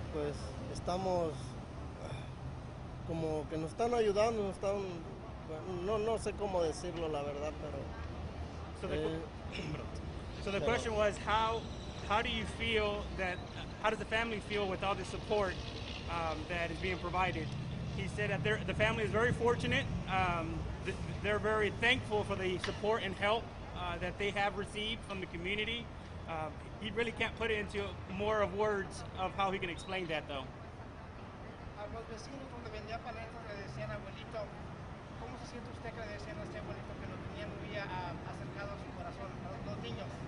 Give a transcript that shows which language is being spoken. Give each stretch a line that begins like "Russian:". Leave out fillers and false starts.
Spanish: Pues estamos como que nos están ayudando, no sé cómo decirlo, la verdad, pero...
English: So the question was, how do you feel that, how does the family feel with all the support that is being provided? He said that the family is very fortunate. They're very thankful for the support and help that they have received from the community. He really can't put it into more of words of how he can explain that, though.
Spanish: A los vecinos donde vendía paletas le decían abuelito. ¿Cómo se siente usted que le decían a este abuelito que lo tenía muy acercado a su corazón, a los niños?